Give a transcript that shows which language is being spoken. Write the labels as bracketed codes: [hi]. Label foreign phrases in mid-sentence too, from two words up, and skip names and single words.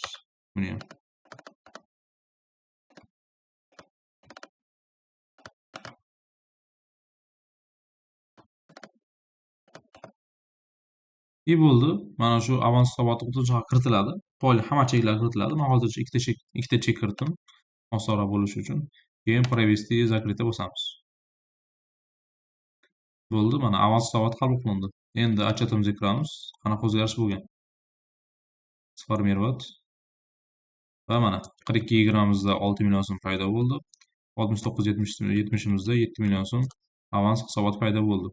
[uz] Buni ham. bo'ldi. Mana shu avans hisoboti qutujoqqa kiritiladi. Hamma cheklar kiritiladi. Men hozircha ikkita chek kiritdim. Osonroq bo'lishi uchun. Keyin [ru] провести и закрыть [uz] bosamiz. Bo'ldi, mana avans hisoboti qabul qilindi. Endi отчетimizga kiramiz. Qanaqa o'zgarish bo'lgan? Sformировать. Va mana 42.20mizda 6 million so'm paydo bo'ldi. 69.70mizda 7 million so'm avans hisoboti paydo bo'ldi.